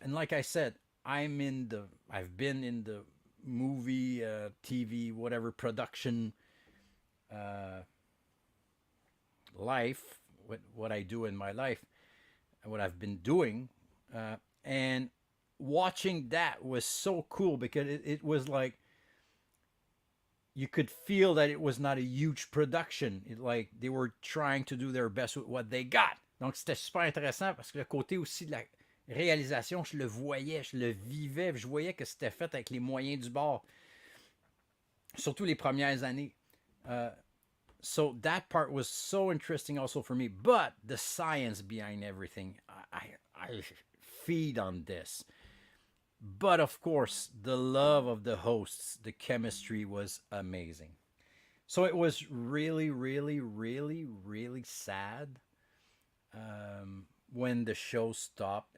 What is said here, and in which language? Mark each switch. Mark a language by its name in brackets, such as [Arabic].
[English] And like I said, I've been in the movie, TV, whatever production life, what I do in my life, and what I've been doing, and watching that was so cool because it was like you could feel that it was not a huge production. Like they were trying to do their best with what they got. [French] Donc c'était super intéressant parce que le côté aussi de la réalisation, je le voyais, je le vivais, je voyais que c'était fait avec les moyens du bord. Surtout les premières années. [English] So that part was so interesting also for me. But the science behind everything, I feed on this. But of course, the love of the hosts, the chemistry was amazing. So it was really, really, really, really sad when the show stopped.